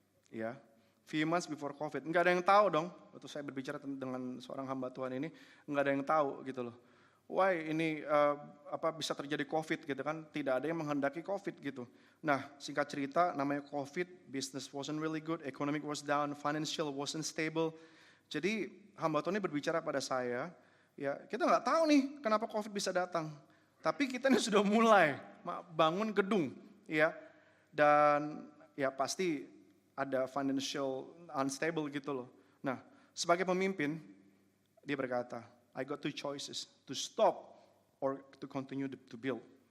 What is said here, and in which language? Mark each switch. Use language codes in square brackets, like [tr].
[en] Ya, few months before COVID. [id] Enggak ada yang tahu dong. Waktu saya berbicara dengan seorang hamba Tuhan ini, enggak ada yang tahu gitu loh. Why ini bisa terjadi COVID gitu kan? Tidak ada yang menghendaki COVID gitu. Nah, singkat cerita, namanya [en] COVID, business wasn't really good, economic was down, financial wasn't stable. [id] Jadi hamba Tuhan ini berbicara pada saya, ya kita nggak tahu nih kenapa COVID bisa datang. Tapi kita ini sudah mulai bangun gedung, ya, dan ya pasti ada financial unstable gitu loh. Nah, sebagai pemimpin, dia berkata, [en] I got two choices, to stop or to continue to build.